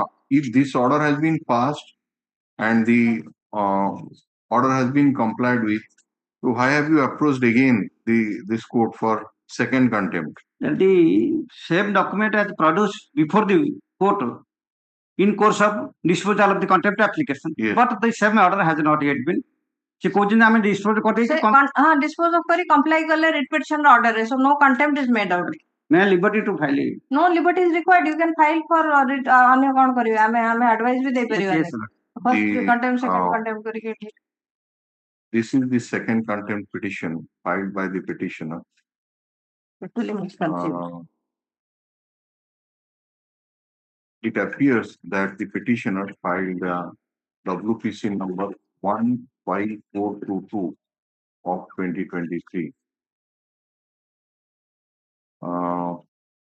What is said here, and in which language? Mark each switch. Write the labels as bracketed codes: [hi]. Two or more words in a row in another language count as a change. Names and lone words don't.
[en] if this order has been passed and the order has been complied with? So why have you approached again this court for second contempt? That the same document has produced before the court in course of disposal of the contempt application. Yes. But the same order has not yet been. [or] ସେ କହୁଛନ୍ତି ଆମେ dispose କରିଦେଇଛୁ [en] dispose of କରି comply କଲେ writ petition order so no contempt is made out may liberty to file it. no liberty is required you can file for [or] ଅନ୍ୟ କଣ କରିବେ ଆମେ advice ବି ଦେଇପାରିବା [en] Yes, sir. first The, contempt second contempt [or] କରିକି ଏଠି [en] This is the second contempt petition filed by the petitioner. totally misconceived It appears that the petitioner filed WPC number 15422 of 2023.